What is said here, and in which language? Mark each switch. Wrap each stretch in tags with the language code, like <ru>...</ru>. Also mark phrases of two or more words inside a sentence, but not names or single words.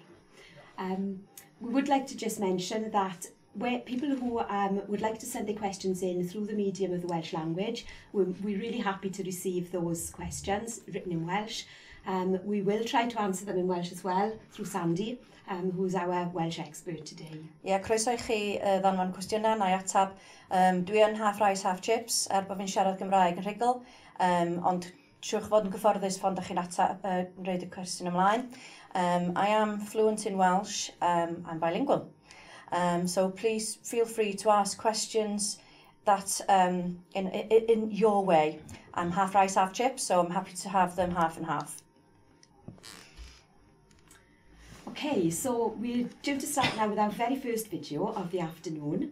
<en>We would like to just mention that where people who would like to send their questions in through the medium of the Welsh language, we're really happy to receive those questions written in Welsh. We will try to answer them in Welsh as well through Sandy, who's our Welsh expert today.</en> <cy>Croeso I chi ddanfon cwestiynau na i atab. Dwi yn</cy> <en>half rice, half chips,</en> <cy>bo fi'n siarad Gymraeg yn rhugl, ond siwch fod yn gyfforddus fod chi'n reid y cwestiwn ymlaen.</cy> <en>I am fluent in Welsh, I'm bilingual. So please feel free to ask questions that in your way. I'm half rice, half chips, so I'm happy to have them half and half. Okay, so we're due to start now with our very first video of the afternoon.</en>